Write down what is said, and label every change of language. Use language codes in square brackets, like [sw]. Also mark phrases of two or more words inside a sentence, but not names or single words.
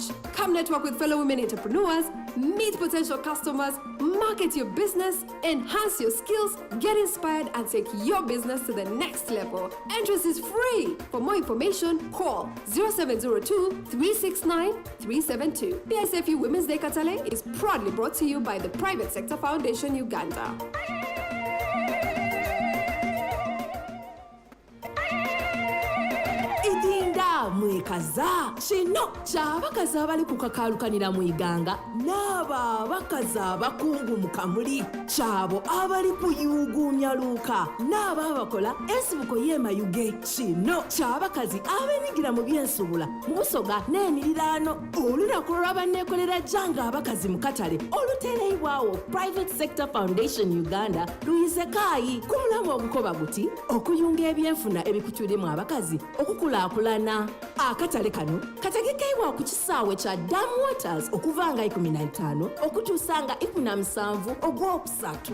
[en] Come network with fellow women entrepreneurs, meet potential customers, market your business, enhance your skills, get inspired and take your business to the next level. Entrance is free. For more information, call 0702 369 372. PSFU Women's Day Katale is proudly brought to you by the Private Sector Foundation Uganda. [xog] Idinda mwekaza kino kyabakazi abali kukakalukanira mu Iganga n'abo abakazi abakungu mu Kamuli kyabo abali kuyuguumya Luuka n'abo abakola ensibuko y'emayuge kino kyabakazi abenyigira mu byensuubula mu Busoga n'emiriraano olunaku lw'abanneekolera jjanga abakazi mu Katale olutereibwawo Private Sector Foundation Uganda luyize kaayi ku mulamu ogukoba guti okuyunga ebyenfuna ebikutuddemu abakazi okukulaakulana. Akatale kano kategekeibwa ku kisaawe kya Dam Waters okuva nga 15 okutuusa nga 17 ogwokusatu.